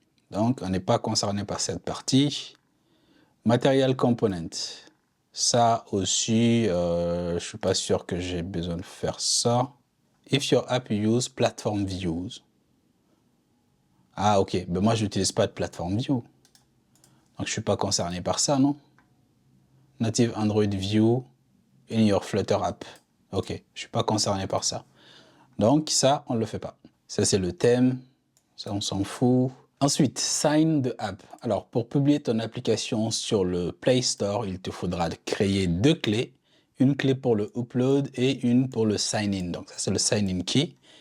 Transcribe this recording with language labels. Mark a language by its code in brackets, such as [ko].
[fr] Donc, on n'est pas concerné par cette partie. Material Component. Ça aussi, je ne suis pas sûr que j'ai besoin de faire ça. [en] If your app use platform views. Ah, ok. [fr] Ben moi, je n'utilise pas de platform view. Donc, je ne suis pas concerné par ça, non? [en] Native Android View in your Flutter app. [fr] Ok, je ne suis pas concerné par ça. Donc ça, on ne le fait pas. Ça, c'est le thème. Ça, on s'en fout. Ensuite, [en] sign the app. [fr] Alors, pour publier ton application sur le Play Store, il te faudra créer deux clés. Une clé pour le upload et une pour le sign-in. Donc ça, c'est le sign-in key.